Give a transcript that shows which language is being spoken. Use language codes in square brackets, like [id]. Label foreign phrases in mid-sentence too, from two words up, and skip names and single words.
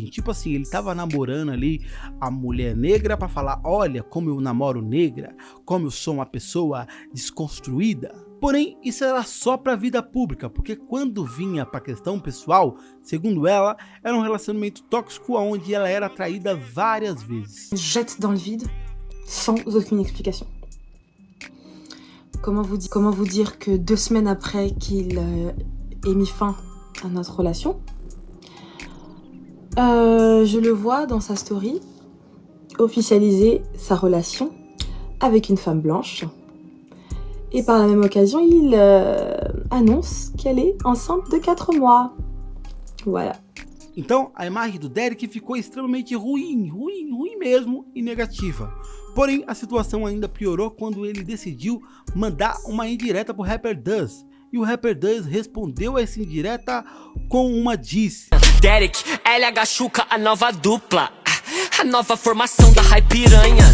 [pt] Tipo assim, ele tava namorando ali a mulher negra pra falar, olha como eu namoro negra, como eu sou uma pessoa desconstruída. Porém, isso era só pra vida pública, porque quando vinha pra questão pessoal, segundo ela, era um relacionamento tóxico onde ela era traída várias vezes. [fr] Jette dans le vide, sans aucune explication. Comment vous dire que 2 semaines après qu'il ait mis fin à notre relation, je le vois dans sa story officialiser sa relation avec une femme blanche. Et par la même occasion, il annonce qu'elle est enceinte de 4 mois. Voilà. [pt] Então, a imagem do Derek ficou extremamente ruim mesmo e negativa. Porém, a situação ainda piorou quando ele decidiu mandar uma indireta pro rapper Duz. E o rapper Duz respondeu a essa indireta com uma diss. Derek, LH Chuca, a nova dupla, a nova formação da Hype Piranha.